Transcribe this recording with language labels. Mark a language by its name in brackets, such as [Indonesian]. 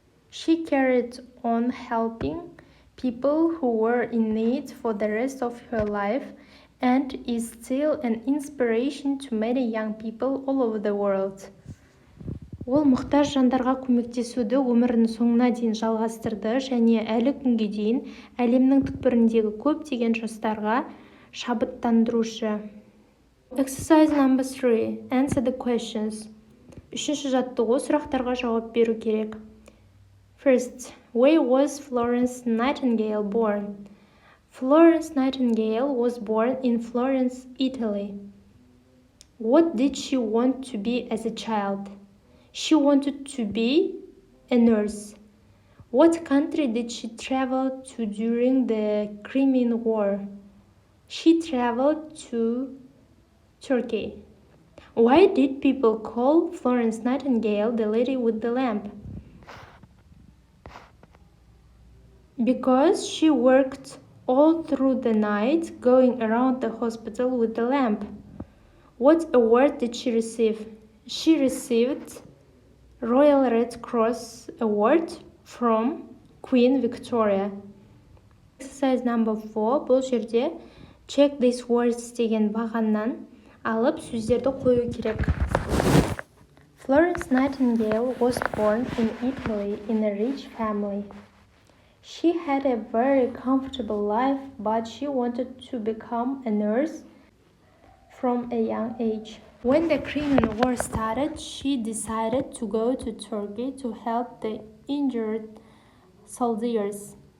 [English] She carried on helping people who were in need for the rest of her life and is still an inspiration to many young people all over the world. [Kazakh] Ол мұқтаж жандарға көмектесуді өмірінің соңына дейін жалғастырды және әлі күнге дейін әлемнің түкпіріндегі көптеген жастарға шабыттандырушы. [English] Exercise number 3. Answer the questions. [Kazakh] Үшінші жаттығу сұрақтарға жауап беру керек. [English] First, where was Florence Nightingale born? Florence Nightingale was born in Florence, Italy. What did she want to be as a child? She wanted to be a nurse. What country did she travel to during the Crimean War? She traveled to Turkey. Why did people call Florence Nightingale the lady with the lamp? Because she worked all through the night going around the hospital with the lamp. What award did she receive? She received Royal Red Cross Award from Queen Victoria. Exercise number 4. [Kazakh] Бұл жерде [English] check these words [Kazakh] деген бағаннан алып сөздерді қою керек. [English] Florence Nightingale was born in Italy in a rich family. She had a very comfortable life, but she wanted to become a nurse from a young age. When the Crimean War started, she decided to go to Turkey to help the injured soldiers.